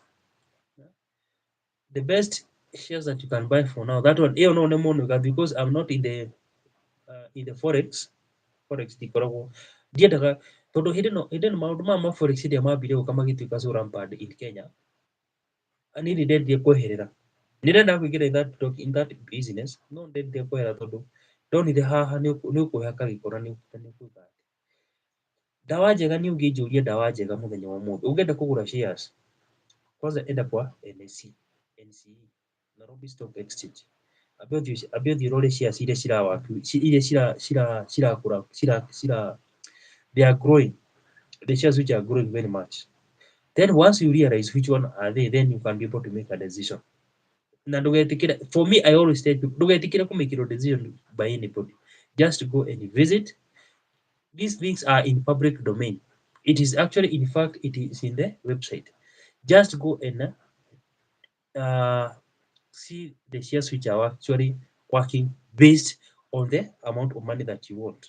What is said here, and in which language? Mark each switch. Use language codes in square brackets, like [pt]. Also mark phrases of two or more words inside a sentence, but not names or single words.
[en] The best shares that you can buy for now, that one, because I'm not in the forex [ki] ndikoragwo ndiendaga tondu hindi maundu ma forex ndia mambire guka magituika [en] so rampant in Kenya. [ki] Ani ndendire kweherera, ndirenda kuingira [en] in that business, [ki] no ndendire kweherera tondu ndonire haha ni ukuhaka gikora ni ukuga dawa njega ni unginjuria dawa njega muthenya wa umuthi. Ungienda kugura shares, kwanza enda kwa NSE, Nairobi Stock Exchange. Ambia uthii urore shares iria cirakura, [en] they are growing. The shares which are growing very much. Then once you realize which one are they, then you can be able to make a decision. [ki] Na ndugetikire, [en] for me I always tell people, [ki] ndugetikire kumake [en] a decision by anybody. Just go and visit. These things are in public domain. It is actually, in fact, it is in the website. Just go and see the shares which are actually working based on the amount of money that you want.